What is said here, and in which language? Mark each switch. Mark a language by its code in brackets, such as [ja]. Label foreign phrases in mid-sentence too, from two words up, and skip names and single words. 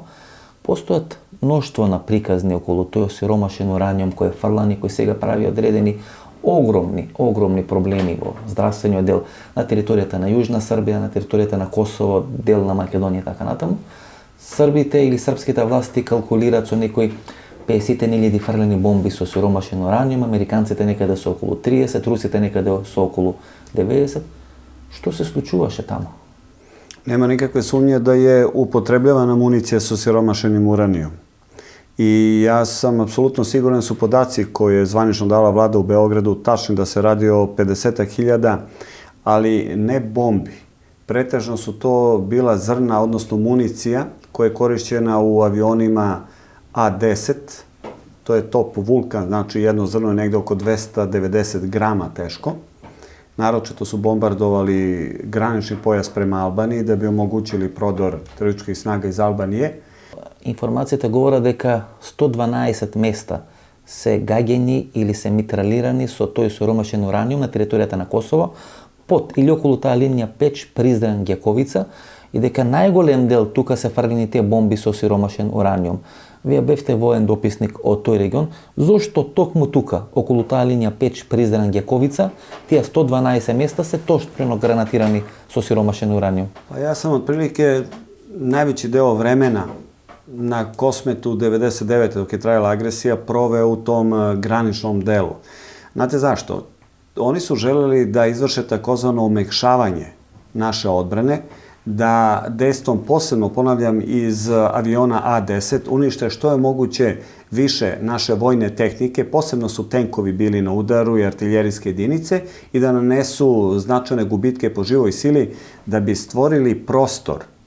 [mk] Постојат мноштво на приказни околу тој осиромашен ураниум кој е фрлан и кој сега прави одредени огромни проблеми во здравствениот дел на територијата на Јужна Србија, на територијата на Косово, дел на Македонија и така натаму. Србите или српските власти калкулираат со некои 50.000 фрлени бомби со сиромашен ураниум, американците некаде со околу 30, русите некаде со околу 90. Што се случуваше тамо? [sr] Nema nikakve sumnje da je upotrebljavana municija sa siromašenim uranijom. I ja sam apsolutno siguran su podaci koje je zvanično dala vlada u Beogradu tačni da se radi o 50.000, ali ne bombi. Pretežno su to bila zrna, odnosno municija koja je korišćena u avionima A-10. To je top Vulkan, znači jedno zrno je negde oko 290 grama teško. Naročito su bombardovali granični pojas prema Albaniji da bi omogućili prodor terorističkih snaga iz Albanije. [mk] Информацијата говори дека 112 места се гаѓени или се митралирани со тој сиромашен ураниум на територијата на Косово, под или околу таа линија Печ, Призрен, Гјаковица, и дека најголем дел тука се фрлени тие бомби со сиромашен ураниум. Вие бевте воен дописник од тој регион, зошто токму тука, околу таа линија Печ, Призрен, Гјаковица, тие 112 места се точно гранатирани со сиромашен ураниум? [sr] Pa ja sam otprilike najveći deo vremena na Kosmetu 99. dok je trajala agresija proveo u tom graničnom delu. Znate zašto? Oni su želeli da izvrše takozvano omekšavanje naše odbrane, da dejstvom, posebno ponavljam, iz aviona A-10 unište što je moguće više naše vojne tehnike, posebno su tenkovi bili na udaru i artiljerijske jedinice, i da nanesu značajne gubitke po živoj sili da bi stvorili prostor